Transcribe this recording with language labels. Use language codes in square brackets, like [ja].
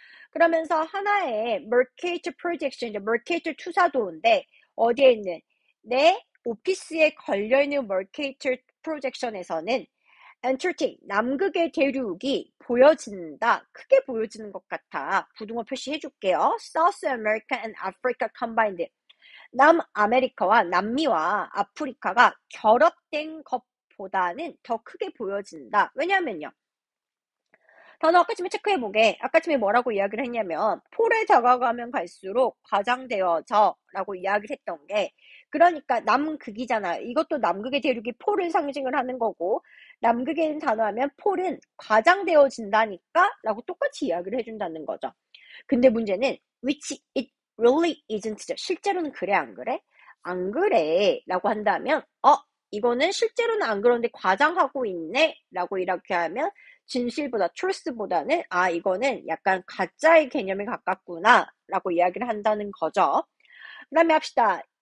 [ko] 그러면서 하나의 Mercator projection, Mercator 투사도인데 어디에 있는 내 오피스에 걸려있는 Mercator projection에서는 Antarctic, 남극의 대륙이 보여진다. 크게 보여지는 것 같아. 부등호 표시해줄게요. [en] South America and Africa combined. [ko] 남아메리카와 남미와 아프리카가 결합된 것보다는 더 크게 보여진다. 왜냐면요. 단어 아까쯤에 체크해보게. 아까쯤에 뭐라고 이야기를 했냐면 폴에 다가가면 갈수록 과장되어져 라고 이야기를 했던 게 그러니까 남극이잖아요. 이것도 남극의 대륙이 폴을 상징을 하는 거고 남극에 있는 단어하면 폴은 과장되어진다니까 라고 똑같이 이야기를 해준다는 거죠. 근데 문제는 [en] which it really isn't [ko] 죠. 실제로는 그래 안 그래? 안 그래 라고 한다면 이거는 실제로는 안 그런데 과장하고 있네 라고 이렇게 하면 진실보다 truth보다는 이거는 약간 가짜의 개념에 가깝구나 라고 이야기를 한다는 거죠. 그 다음에 합시다.